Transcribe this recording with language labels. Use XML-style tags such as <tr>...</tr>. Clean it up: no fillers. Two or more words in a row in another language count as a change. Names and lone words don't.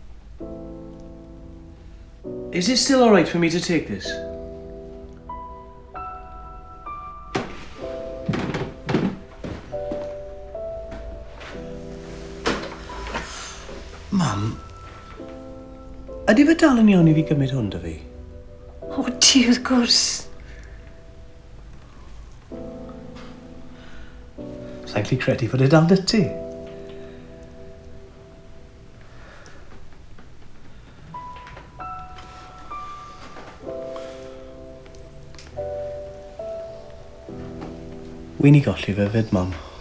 <en>Is it still alright for me to take this? Mum,</en> <cy>ydy fe dal yn iawn I fi gymryd hwn 'da fi? O, ti, wrth gwrs. Sa'n gallu credu fod e dal 'da ti? Wi'n I golli fe fyd, Mum.</cy>